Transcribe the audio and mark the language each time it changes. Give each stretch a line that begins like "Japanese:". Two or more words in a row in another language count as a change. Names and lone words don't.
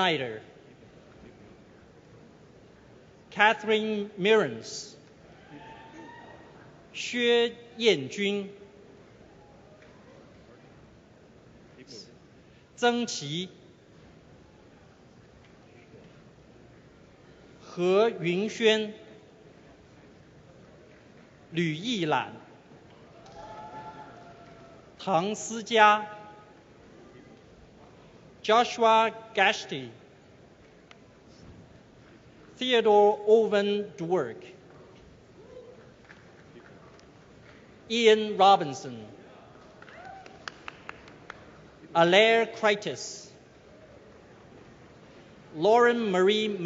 English: Snyder、Catherine Mirrens、薛彦君、曾琦、何云轩、吕艺览、唐思佳、Joshua Gashty、Theodore Owen Dwork、Ian Robinson、Alaire Kreitis、Lauren Marie